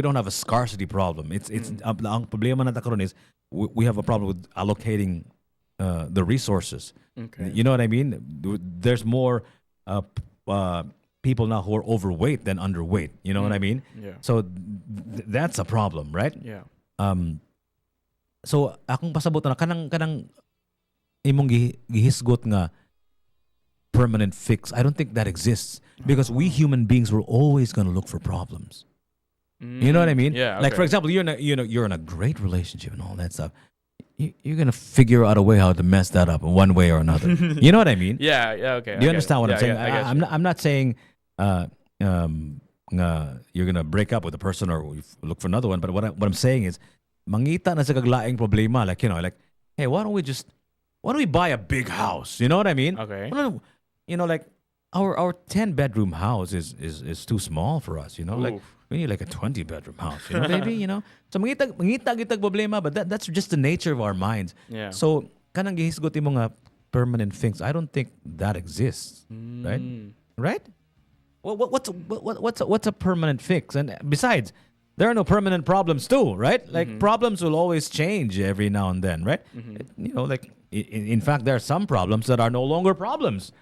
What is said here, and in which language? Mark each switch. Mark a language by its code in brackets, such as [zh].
[en] We don't have a scarcity problem. It's [ceb] ang problema na karon [en] is we have a problem with allocating the resources. Okay. You know what I mean? There's more people now who are overweight than underweight. You know what I mean? Yeah. So that's a problem, right? Yeah. [ceb] So akong pasabot na kanang imong gihisgot nga permanent fix. [en] I don't think that exists because we human beings were always going to look for problems. You know what I mean? Yeah. Like for example, you're in a great relationship and all that stuff. You're gonna figure out a way how to mess that up in one way or another. You know what I mean? Yeah. Yeah. Okay. Do you understand what I'm saying? I get I'm not saying you're gonna break up with a person or look for another one. But what I'm saying is, [ceb] mangita na sa kaglaing problema. [en] Like like, hey, why don't we buy a big house? You know what I mean? Okay. Like our 10-bedroom house is too small for us. Like Oof. we need like a 20-bedroom house. Maybe. [ceb] So mangita gitag problema, [en] but that's just the nature of our minds. Yeah. [ceb] So kanang gihisgot imo nga permanent things. [en] I don't think that exists. Right? Right? What's a permanent fix? And besides, there are no permanent problems too, right? Like problems will always change every now and then, right? Like in fact, there are some problems that are no longer problems.